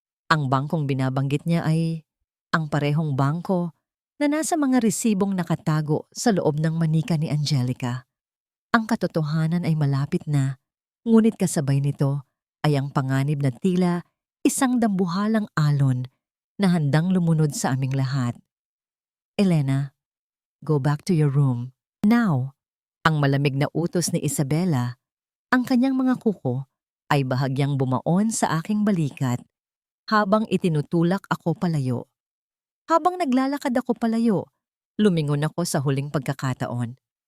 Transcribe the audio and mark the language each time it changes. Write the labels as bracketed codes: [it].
[tl] Ang bangkong binabanggit niya ay ang parehong bangko na nasa mga resibong nakatago sa loob ng manika ni Angelica. Ang katotohanan ay malapit na, ngunit kasabay nito ay ang panganib na tila isang dambuhalang alon na handang lumunod sa aming lahat. [en] Elena, go back to your room. Now, [tl] ang malamig na utos ni Isabela, ang kanyang mga kuko ay bahagyang bumaon sa aking balikat habang itinutulak ako palayo. Habang naglalakad ako palayo, lumingon ako sa huling pagkakataon.